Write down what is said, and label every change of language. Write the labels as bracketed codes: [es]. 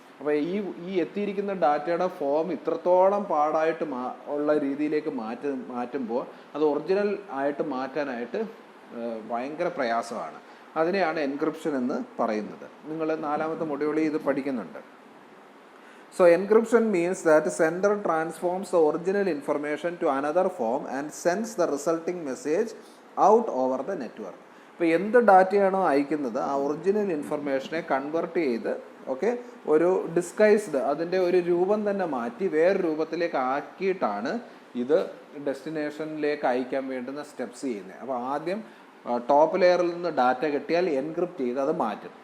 [ml] അപ്പോൾ ഈ എത്തിയിരിക്കുന്ന ഡാറ്റയുടെ ഫോം ഇത്രത്തോളം പാടായിട്ട് ഉള്ള രീതിയിലേക്ക് മാറ്റുമ്പോൾ അത് ഒറിജിനൽ ആയിട്ട് മാറ്റാനായിട്ട് ഭയങ്കര പ്രയാസമാണ്. അതിനെയാണ് എൻക്രിപ്ഷൻ എന്ന് പറയുന്നത്. നിങ്ങൾ 4ാമത്തെ മൊഡ്യൂളിൽ ഇത് പഠിക്കുന്നുണ്ട്. [en] So encryption means that sender transforms the original information to another form and sends the resulting message out over the network. [ml] ഇപ്പോൾ എന്ത് ഡാറ്റയാണോ അയക്കുന്നത് ആ ഒറിജിനൽ ഇൻഫർമേഷനെ കൺവേർട്ട് ചെയ്ത് ഒരു ഡിസ്കൈസ്ഡ് അതിൻ്റെ ഒരു രൂപം തന്നെ മാറ്റി വേറെ രൂപത്തിലേക്ക് ആക്കിയിട്ടാണ് ഇത് ഡെസ്റ്റിനേഷനിലേക്ക് അയക്കാൻ വേണ്ടുന്ന സ്റ്റെപ്സ് ചെയ്യുന്നത്. അപ്പോൾ ആദ്യം ടോപ്പ് ലെയറിൽ നിന്ന് ഡാറ്റ കിട്ടിയാൽ എൻക്രിപ്റ്റ് ചെയ്ത് അത് മാറ്റും.